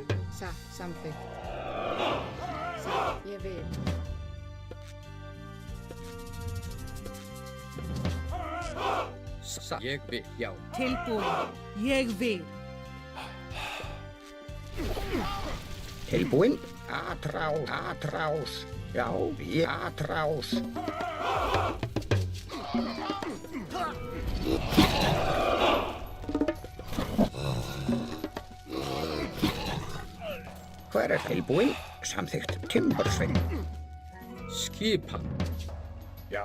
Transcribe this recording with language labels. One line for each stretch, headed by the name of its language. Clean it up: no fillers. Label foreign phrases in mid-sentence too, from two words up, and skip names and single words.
Icelandic: Samþykkt. Satt. Ég vil. Satt. Ég vil, já. Tilbúin. Ég vil. Tilbúin. Atrás. Já, atrás. Hver tilbúin? Samþykkt. Timbursveinn. Skipan. Já.